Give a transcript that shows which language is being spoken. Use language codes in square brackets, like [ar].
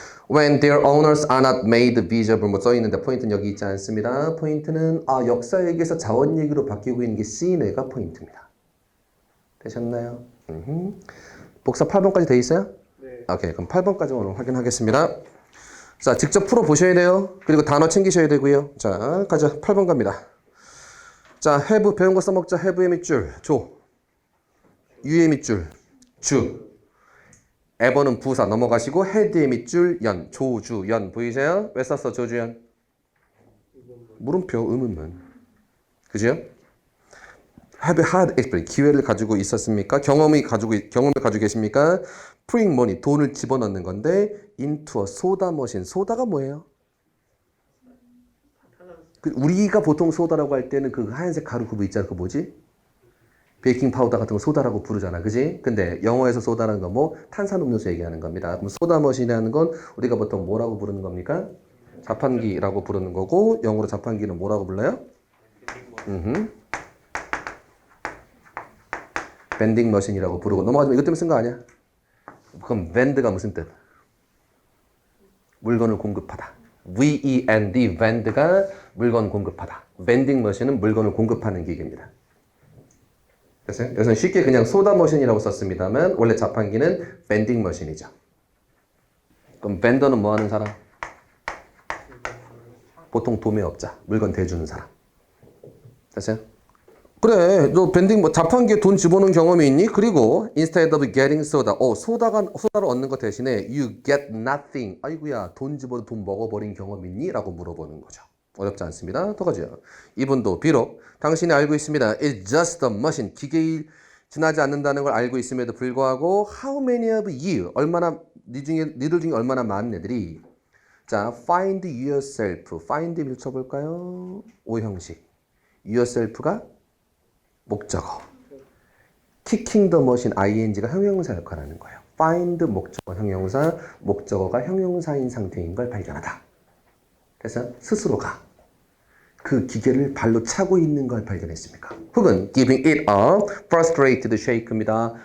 [en] When their owners are not made visible 뭐 써있는데 포인트는 여기 있지 않습니다. [ko] 포인트는 역사 얘기에서 자원 얘기로 바뀌고 있는 게 C네가 포인트입니다. 되셨나요? 복사 8번까지 돼 있어요? 네. 오케이, 그럼 8번까지 오늘 확인하겠습니다. 자, 직접 풀어 보셔야 돼요. 그리고 단어 챙기셔야 되고요. 자, 가자. 8번 갑니다. 자, have 배운 거 써먹자. have의 밑줄 조, 유의 밑줄 주. 에버는 부사 넘어가시고 헤드의 밑줄 연, 조주, 연 보이세요? 왜 썼어 조주연? 물음표, 의문문. 그죠? Have had experience, 기회를 가지고 있었습니까? 경험을 가지고 계십니까? Putting money, 돈을 집어넣는 건데 into a soda machine, 소다가 뭐예요? 우리가 보통 소다라고 할 때는 그 하얀색 가루 그거 있잖아, 그 뭐지? 베이킹 파우더 같은 거 소다라고 부르잖아, 그지? 근데 영어에서 소다라는 건 뭐 탄산음료수 얘기하는 겁니다. 그럼 소다 머신이라는 건 우리가 보통 뭐라고 부르는 겁니까? 자판기라고 부르는 거고 영어로 자판기는 뭐라고 불러요? 밴딩 머신이라고 부르고 넘어가지만 이것 때문에 쓴 거 아니야? 그럼 vend가 무슨 뜻? 물건을 공급하다. V-E-N-D, vend가 물건 공급하다. 밴딩 머신은 물건을 공급하는 기계입니다. 그래서 여기서는 쉽게 그냥 소다 머신이라고 썼습니다만 원래 자판기는 밴딩 머신이죠. 그럼 밴더는 뭐 하는 사람? 보통 도매업자, 물건 대주는 사람. 됐어요? 그래, 너 밴딩 뭐 자판기에 돈 집어넣은 경험이 있니? [en] 그리고 instead of getting soda, 소다를 얻는 것 대신에 you get nothing. [ko] 아이고야, 돈 집어도 돈 먹어버린 경험 있니? 라고 물어보는 거죠. 어렵지 않습니다. 더 가죠. 이분도 비록 당신이 알고 있습니다. [en] It's just a machine. [ko] 기계일 지나지 않는다는 걸 알고 있음에도 불구하고 how many of you, 니들 중에 얼마나 많은 애들이 자, find yourself. find 밀쳐볼까요? 오형식. yourself가 목적어. kicking the machine, ing가 형용사 역할하는 거예요. find 목적어 형용사, 목적어가 형용사인 상태인 걸 발견하다. 그래서 스스로가 그 기계를 발로 차고 있는 걸 발견했습니까? [en] 혹은 giving it a frustrated shake입니다.